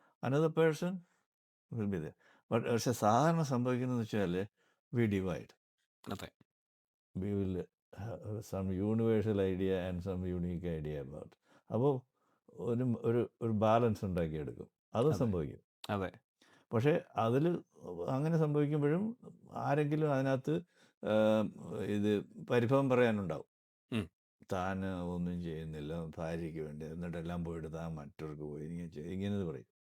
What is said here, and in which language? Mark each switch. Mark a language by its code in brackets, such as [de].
[en] Another person will be there. [ml] പക്ഷെ സാധാരണ സംഭവിക്കുന്നതെന്ന് വെച്ചാൽ [en] we divide. [ml] അതെ. [en] We will have some universal idea and some unique idea about. [ml] അപ്പോൾ ഒരു ഒരു ഒരു ബാലൻസ് ഉണ്ടാക്കിയെടുക്കും. അത് അതെ. സംഭവിക്കും. അതെ. പക്ഷേ അതിൽ അങ്ങനെ സംഭവിക്കുമ്പോഴും ആരെങ്കിലും അതിനകത്ത് ഇത് പരിഭവം പറയാനുണ്ടാവും. ഉം. താൻ ഒന്നും ചെയ്യുന്നില്ല ഭാര്യയ്ക്ക് വേണ്ടി, എന്നിട്ടെല്ലാം പോയിട്ട് താൻ മറ്റവർക്ക് പോയി ഇങ്ങനെ പറയും.